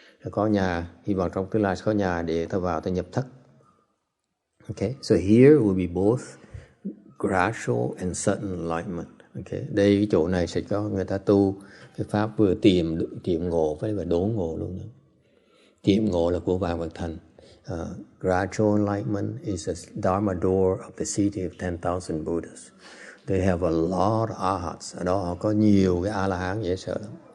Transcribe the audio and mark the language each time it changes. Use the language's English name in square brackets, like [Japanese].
[Vietnamese] Có nhà, hy vọng trong tương lai có nhà để ta vào ta nhập thất. [English] Okay, so here will be both gradual and sudden enlightenment. [Vietnamese] Okay, đây cái chỗ này sẽ cho người ta tu cái pháp vừa tiệm ngộ với đốn ngộ luôn nữa. Tiệm ngộ là của vạn vật thành. [English] Gradual enlightenment is a Dharma door of the city of 10,000 Buddhas. They have a lot of arhats. [Vietnamese] Ở đó họ có nhiều cái A-la-hán dễ sợ lắm.